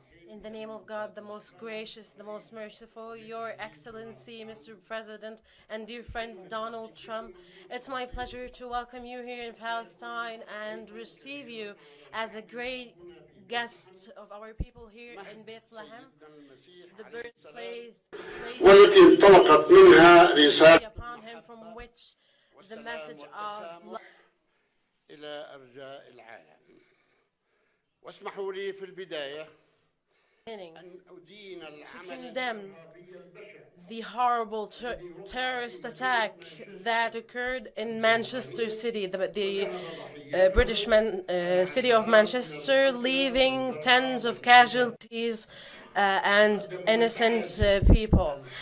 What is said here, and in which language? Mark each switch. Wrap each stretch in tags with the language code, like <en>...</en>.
<en>In the name of God, the most gracious, the most merciful, Your Excellency, Mr. President, and dear friend Donald Trump, it's my pleasure to welcome you here in Palestine and receive you as a great guest of our people here in Bethlehem, the birthplace</en> <ar>والتي انطلقت منها رسالة</ar> <en>upon him from which the message of love.</en> <ar>إلى أرجاء العالم. واسمحوا لي في البداية</ar> <en>To condemn the horrible terrorist attack that occurred in Manchester City, the British city of Manchester, leaving tens of casualties and innocent people.</en>